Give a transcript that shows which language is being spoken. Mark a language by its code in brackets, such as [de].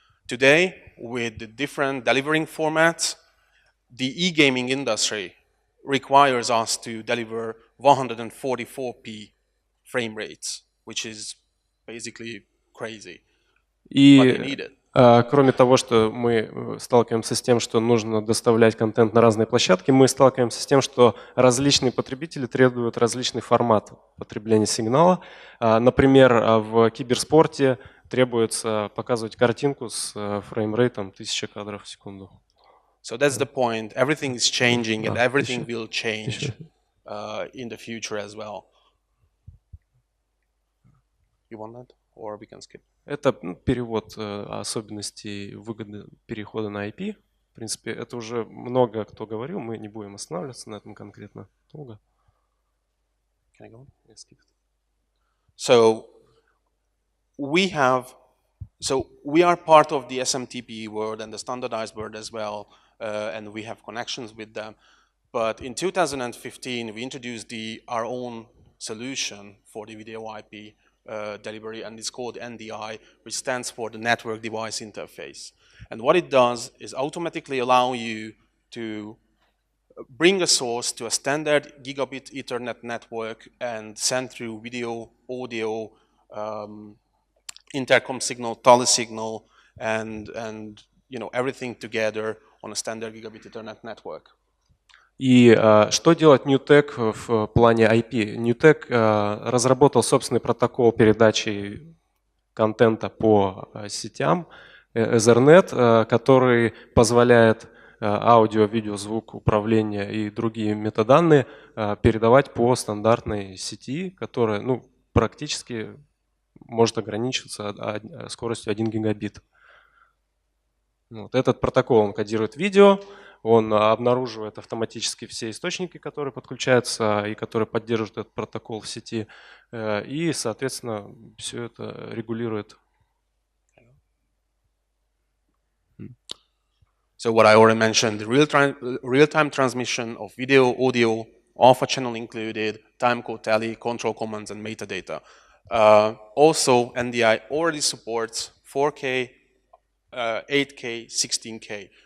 [en] Today, with the different delivering formats, the e-gaming industry requires us to deliver 144p frame rates, which is basically crazy, but they need it. [ru] Кроме того, что мы сталкиваемся с тем, что нужно доставлять контент на разные площадки, мы сталкиваемся с тем, что различные потребители требуют различный формат потребления сигнала. Например, в киберспорте требуется показывать картинку с фреймрейтом 1000 кадров в секунду. [en] So that's the point. Everything is changing, and everything will change in the future as well. You want that, or we can skip? [ru] Это перевод особенностей выгоды перехода на IP. В принципе, это уже много кто говорил, мы не будем останавливаться на этом конкретно долго. [en] Can I go on? Yeah, skip it. So we are part of the SMTP world and the standardized world as well, and we have connections with them. But in 2015, we introduced our own solution for the video IP delivery, and it's called NDI, which stands for the Network Device Interface. And what it does is automatically allow you to bring a source to a standard gigabit Ethernet network and send through video, audio, intercom signal, tele signal, and everything together on a standard gigabit Ethernet network. [ru] И что делать NewTek в плане IP? NewTek разработал собственный протокол передачи контента по сетям Ethernet, который позволяет аудио, видео, звук, управление и другие метаданные передавать по стандартной сети, которая практически может ограничиться скоростью 1 гигабит. Вот этот протокол он кодирует видео, он обнаруживает автоматически все источники, которые подключаются и которые поддерживают этот протокол в сети, и, соответственно, все это регулирует. [en] So what I already mentioned, the real-time transmission of video, audio, alpha channel included, timecode tally, control commands, and metadata. Also, NDI already supports 4K, 8K, 16K.